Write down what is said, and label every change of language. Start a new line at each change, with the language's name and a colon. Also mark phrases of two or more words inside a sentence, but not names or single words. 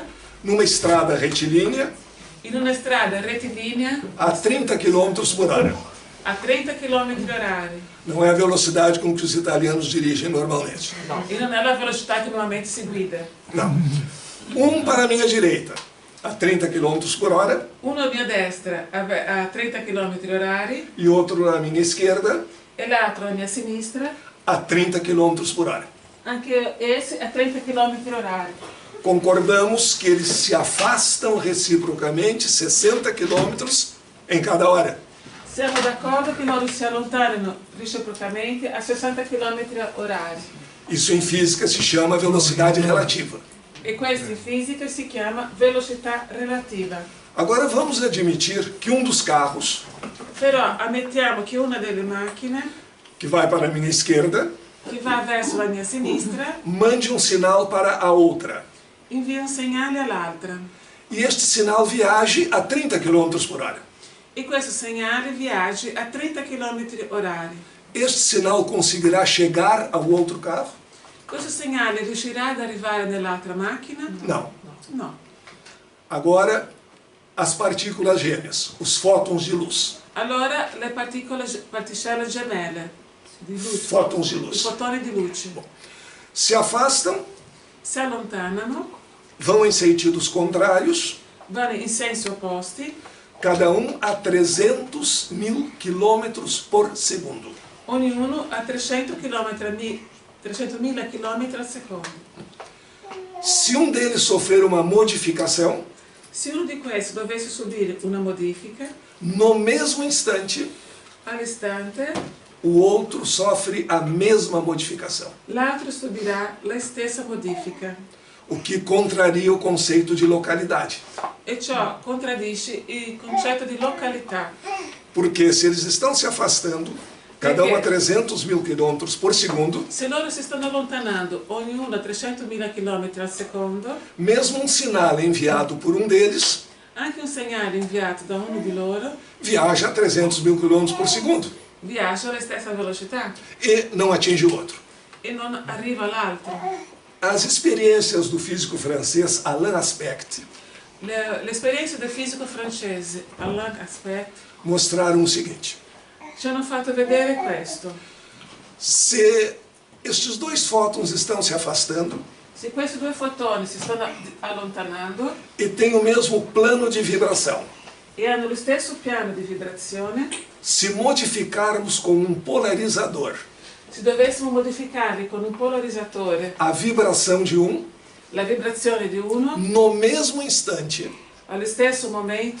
Portuguese: numa estrada retilínea
Italian: in una strada rettilinea
Portuguese: a 30 km por hora.
Italian: a 30 km/h.
Portuguese: Não é a velocidade com que os italianos dirigem normalmente.
Italian: E non è la velocità che normalmente si guida.
Portuguese: Não. Um para a minha direita, a 30 km por hora,
Italian: Uno a mia destra a 30 km/h
Portuguese: e outro na minha esquerda,
Italian: e l'altro a mia sinistra,
Portuguese: a 30 km por hora.
Italian: anche essi a 30 km/h.
Portuguese: Concordamos que eles se afastam reciprocamente 60 km em cada hora.
Italian: Siamo d'accordo che loro si allontanano reciprocamente a 60 km/h.
Portuguese: Isso em física se chama velocidade relativa.
Italian: E questo in fisica si chiama velocità relativa.
Portuguese: Agora vamos admitir que um dos carros,
Italian: Però ammettiamo che una delle macchine
Portuguese: que vai para a minha esquerda,
Italian: che va verso la mia sinistra
Portuguese: mande um sinal para a outra.
Italian: invia un segnale all'altra
Portuguese: E este sinal viaje a 30 km por hora.
Italian: e questo segnale viaggi a 30 km/h.
Portuguese: Este sinal conseguirá chegar ao outro carro?
Italian: Questo segnale riuscirà ad arrivare nell'altra macchina?
Portuguese: Não.
Italian: No.
Portuguese: Agora, as partículas gêmeas, os fótons de luz.
Italian: Allora le particelle gemelle di luce,
Portuguese: Fótons de
Italian: i
Portuguese: luz.
Italian: fotoni di luce,
Portuguese: Se afastam,
Italian: si allontanano,
Portuguese: vão em sentidos contrários,
Italian: vanno in sensi opposti,
Portuguese: cada um a 300.000 km por segundo.
Italian: ognuno a 300.000 km al secondo.
Portuguese: Se um deles sofrer uma modificação,
Italian: Se uno di questi dovesse subire una modifica,
Portuguese: no mesmo instante,
Italian: all'istante
Portuguese: o outro sofre a mesma modificação.
Italian: l'altro subirà la stessa modifica.
Portuguese: o que contraria o conceito de localidade.
Italian: E ciò contraddice il concetto di località.
Portuguese: Porque se eles estão se afastando, cada um a 300 mil quilômetros por segundo,
Italian: Se loro si stanno allontanando, ognuno a 300.000 km al secondo,
Portuguese: mesmo um sinal enviado por um deles
Italian: anche un segnale inviato da uno di loro
Portuguese: viaja a 300 mil quilômetros por segundo
Italian: viaggia alla stessa velocità
Portuguese: e não atinge o outro.
Italian: e non arriva all'altro.
Portuguese: As experiências do físico francês Alain Aspect
Italian: L'esperienza del fisico francese Alain Aspect
Portuguese: mostraram o seguinte:
Italian: ci hanno fatto vedere questo.
Portuguese: se estes dois fótons estão se afastando
Italian: Se questi due fotoni si stanno allontanando
Portuguese: e têm o mesmo plano de vibração,
Italian: e hanno lo stesso piano di vibrazione,
Portuguese: se modificarmos com um polarizador
Italian: se dovessimo modificarli con un polarizzatore
Portuguese: a vibração de um,
Italian: la vibrazione di uno,
Portuguese: no mesmo instante,
Italian: allo stesso momento,